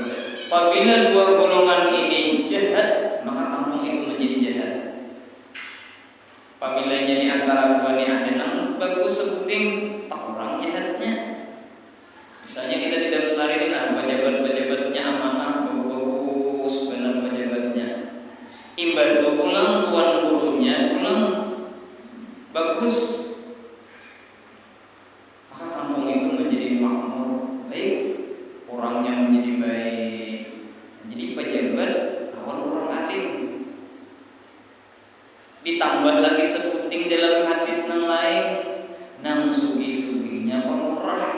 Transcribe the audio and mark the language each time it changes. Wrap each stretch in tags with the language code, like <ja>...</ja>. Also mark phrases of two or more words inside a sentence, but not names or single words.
<id>Apabila dua golongan ini jahat, maka kampung itu menjadi jahat. Apabila di antara dua ini ada yang bagus sebuting, tak kurang jahatnya. Misalnya kita tidak besar ini, nah pejabat-pejabatnya amanah, bagus benar pejabatnya.</id> <bjn>Imbah itu pulang, tuan gurunya pulang bagus, maka kampung itu menjadi makmur, baik, orangnya menjadi baik. Jadi pejabat lawan orang alim. Ditambah lagi sebuting dalam hadis yang lain, nang sugi-suginya pemurah.</bjn>